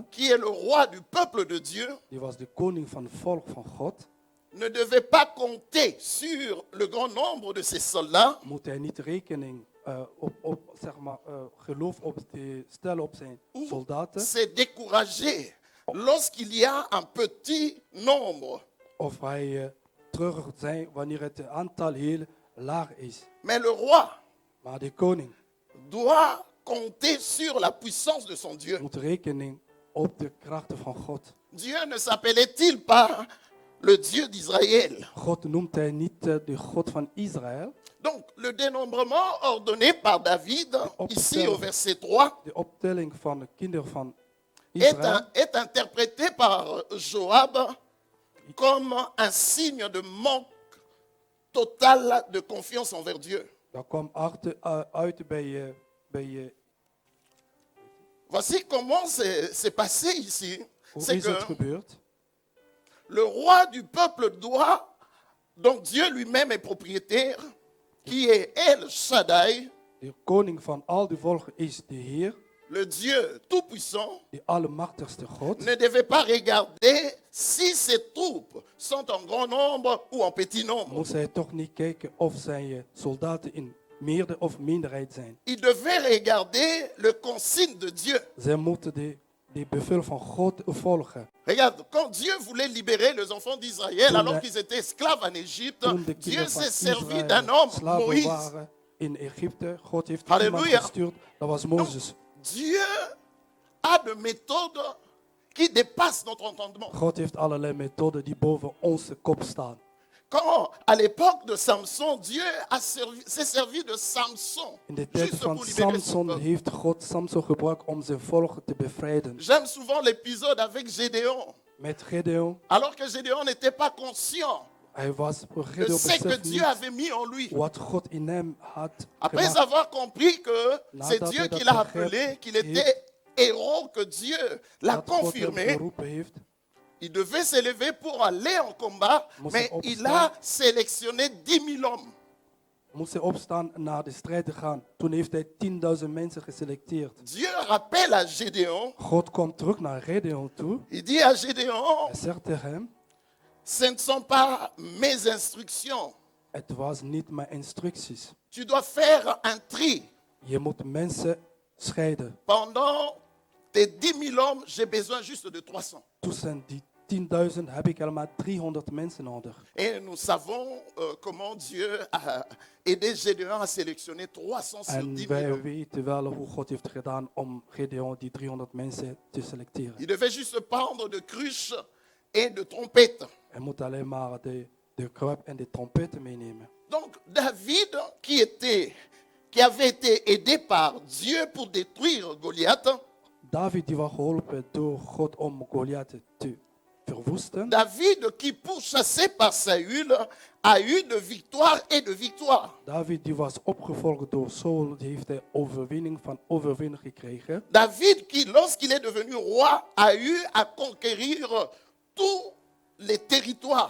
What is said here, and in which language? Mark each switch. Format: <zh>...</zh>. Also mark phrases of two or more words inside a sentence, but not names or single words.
<fr>qui est le roi du peuple de Dieu,</fr> <nl>Die was de koning van het volk van God.</nl> <fr>ne devait pas compter sur le grand nombre de ses soldats,</fr> <nl>Moet hij niet rekening geloof stellen op zijn soldaten.</nl> <fr>se décourager lorsqu'il y a un petit nombre.</fr> <nl>Of hij treurig zijn wanneer het aantal heel laag is.</nl> <fr>Mais le roi</fr> <nl>Maar de koning</nl> <fr>doit compter sur la puissance de son Dieu.</fr> <nl>moet rekening op de krachten van God.</nl> <fr>Dieu ne s'appelait-il pas le Dieu d'Israël?</fr> <nl>God noemt hij niet de God van Israël.</nl> <fr>Donc, le dénombrement ordonné par David, ici au verset 3,</fr> <nl>De optelling van de kinderen van Israël</nl> <fr>est interprété par Joab comme un signe de manque total de confiance envers Dieu.</fr> <nl>dat kwam uit bij</nl> <fr>Voici comment c'est passé ici.</fr> <nl>hoe</nl> <fr>C'est</fr> <nl>is het</nl> <fr>que</fr> <nl>gebeurd?</nl> <fr>le roi du peuple doit, dont Dieu lui-même est propriétaire, qui est El Shaddai,</fr> <nl>De koning van al die volken is de Heer,</nl> <fr>le Dieu tout-puissant,</fr> <nl>de allermachtigste God.</nl> <fr>ne devait pas regarder si ses troupes sont en grand nombre ou en petit nombre.</fr> <nl>Moest hij toch niet kijken of zijn soldaten in meerderheid of minderheid zijn.</nl> <fr>Il devait regarder le consigne de Dieu.</fr> <nl>Zij moeten de bevel van God volgen.</nl> <fr>Regarde, quand Dieu voulait libérer les enfants d'Israël</fr> <nl>Toen</nl> <fr>alors</fr> <nl>hij-</nl> <fr>qu'ils étaient esclaves en Égypte,</fr> <nl>Toen de</nl> <fr>Dieu</fr> <nl>kinderen van</nl> <fr>s'est servi d'un</fr> <nl>Israël</nl> <fr>homme,</fr> <nl>slaven</nl> <fr>Moïse.</fr> <nl>waren in Egypte, God heeft</nl> <fr>Halleluja.</fr> <nl>iemand gestuurd, dat was Mozes.</nl> <fr>Dieu a de méthodes qui dépassent notre entendement.</fr> <nl>God heeft allerlei methoden die boven onze kop staan.</nl> <fr>Quand, à l'époque de Samson, Dieu s'est servi de Samson</fr> <nl>In de tijd</nl> <fr>juste</fr> <nl>van</nl> <fr>pour libérer son</fr> <nl>Samson</nl> <fr>peuple.</fr> <nl>heeft God Samson gebruikt om zijn volk te bevrijden.</nl> <fr>J'aime souvent l'épisode avec Gédéon.</fr> <nl>Met Gedeon,</nl> <fr>Alors que Gédéon n'était pas conscient</fr> <nl>hij was</nl> <fr>de</fr> <nl>Gedeon</nl> <fr>ce que</fr> <nl>beseft</nl> <fr>Dieu</fr> <nl>niet</nl> <fr>avait mis en lui.</fr> <nl>wat God in hem had</nl> <fr>Après</fr> <nl>gemaakt.</nl> <fr>avoir compris que c'est</fr> <nl>Nadat</nl> <fr>Dieu</fr> <nl>hij dat</nl> <fr>qui l'a</fr> <nl>begreep</nl> <fr>appelé, qu'il</fr> <nl>heeft,</nl> <fr>était héros que Dieu l'a</fr> <nl>dat God hem</nl> <fr>confirmé,</fr> <nl>geroepen heeft,</nl> <fr>il devait s'élever pour aller en combat,</fr> <nl>Moest</nl> <fr>mais</fr> <nl>hij</nl> <fr>il</fr> <nl>opstaan.</nl> <fr>a sélectionné 10 000 hommes.</fr> <nl>moest hij opstaan en naar de strijd te gaan. Toen heeft hij 10.000 mensen geselecteerd.</nl> <fr>Dieu rappelle à Gédéon,</fr> <nl>God komt terug naar Gideon toe.</nl> <fr>il dit à Gédéon,</fr> <nl>Hij zegt tegen hem,</nl> <fr>ce ne sont pas mes instructions.</fr> <nl>het was niet mijn instructies.</nl> <fr>Tu dois faire un tri.</fr> <nl>Je moet mensen scheiden.</nl> <fr>Pendant tes 10 000 hommes, j'ai besoin juste de 300.</fr> <nl>Tussen die 10.000 heb ik helemaal 300 mensen nodig.</nl> <fr>Et nous savons comment Dieu a aidé Gédéon à sélectionner 300 sur 10</fr> <nl>En</nl> <fr>000</fr> <nl>wij</nl> <fr>hommes.</fr> <nl>weten wel hoe God heeft gedaan om Gideon die 300 mensen te selecteren.</nl> <fr>Il devait juste prendre de cruches et de trompettes.</fr> <nl>Hij moet alleen maar de kruip en de trompetten meenemen.</nl> <fr>Donc David, qui avait été aidé par Dieu pour détruire Goliath,</fr> <nl>David die was geholpen door God om Goliath te verwoesten.</nl> <fr>David qui pourchassé par Saül a eu de victoire et de victoire.</fr> <nl>David die was opgevolgd door Saul, die heeft de overwinning van overwinning gekregen.</nl> <fr>David qui, lorsqu'il est devenu roi, a eu à conquérir tous les territoires.</fr>